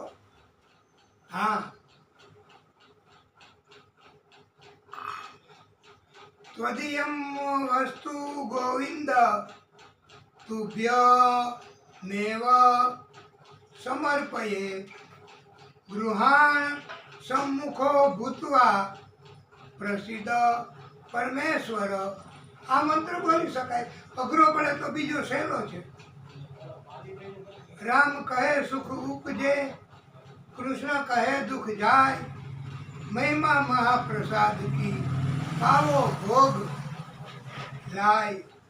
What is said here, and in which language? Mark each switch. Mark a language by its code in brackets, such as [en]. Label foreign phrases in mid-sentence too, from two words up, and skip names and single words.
[sa] હા, ત્વદીયમ વસ્તુ ગોવિંદ તુભ્ય મેવ સમર્પયે ગૃહાણ सम्मुखो भूत्वा प्रसिद्ध परमेश्वर. [gu] આ મંત્ર બોલી શકાય. અઘરો પડે તો બીજો સહેલો છે. [hi] राम कहे सुख उपजे, कृष्ण कहे दुःख जाय, महिमा महाप्रसाद की पावो भोग लाय.